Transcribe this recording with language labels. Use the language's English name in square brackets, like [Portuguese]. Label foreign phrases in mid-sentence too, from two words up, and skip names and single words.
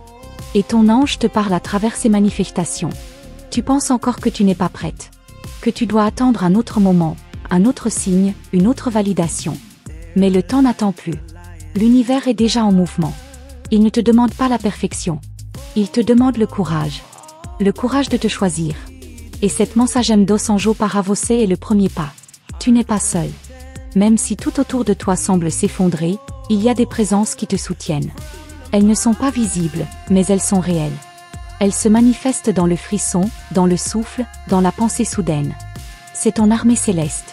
[French] Et ton ange te parle à travers ces manifestations. Tu penses encore que tu n'es pas prête. Que tu dois attendre un autre moment, un autre signe, une autre validation. Mais le temps n'attend plus. L'univers est déjà en mouvement. Il ne te demande pas la perfection. Il te demande le courage. Le courage de te choisir. Et cette [Portuguese] mensagem Dos Anjos para você [French] est le premier pas. Tu n'es pas seul. Même si tout autour de toi semble s'effondrer, il y a des présences qui te soutiennent. Elles ne sont pas visibles, mais elles sont réelles. Elles se manifestent dans le frisson, dans le souffle, dans la pensée soudaine. C'est ton armée céleste.